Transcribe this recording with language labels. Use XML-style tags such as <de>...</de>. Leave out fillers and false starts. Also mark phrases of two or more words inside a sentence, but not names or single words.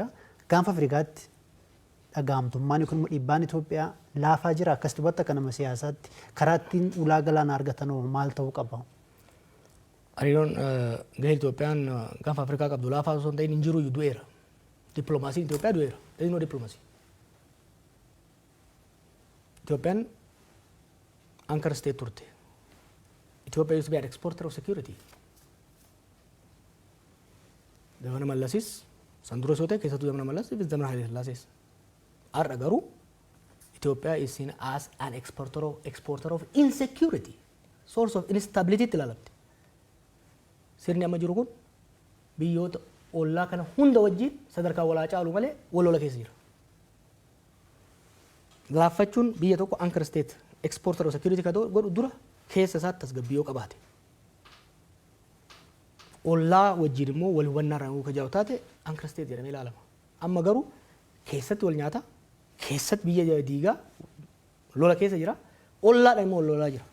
<om>Gaanfa Afrikaatti dhagahamtummaan yookiin dhiibbaan Itoophiyaa laafaa jira akkas dubatta kanama siyaasaatti karaa ittiin ulaa galaanaa argatanoo maal ta'uu qaba? Hariiroon gahee Itoophiyaan gaanfa Afrikaa qabdu laafaa osoo hin ta'in hin jiru du'eera. Dippiloomaasiin Itoophiyaa du'eera.</om> <en>There is no diplomacy.</en> <om>Itoophiyaan</om> <en>anchor state</en> <om>turte.</om> <en>Ethiopia used to be an exporter of security.</en> <om>Zamana Mallasis, Sandro Sote, keessattuu Zamana Mallas, if Zamana Haile Sillaasees. Har'a garuu</om> <en>Ethiopia is seen as an exporter of insecurity, source of instability</en> <om>itti ilaalamti. Sirni amma jiru kun biyyoota ollaa kana hunda wajjin sadarkaa walaa caalu malee wal lola keessa jira. Laaffachuun biyya tokko</om> <en>anchor state exporter of security</en> <om>ka godhu dura keessa isaatti tasgabbii qabaate. Ollaa wajjin immoo wal hubannaa irraa ka jaa'u taate</om> <en>anchor state</en> <om>jedhamee ilaalama. Amma garuu keessatti wal nyaata, keessatti biyya diigaa lola keessa jira, ollaadhaan immoo lolaa jira.</om>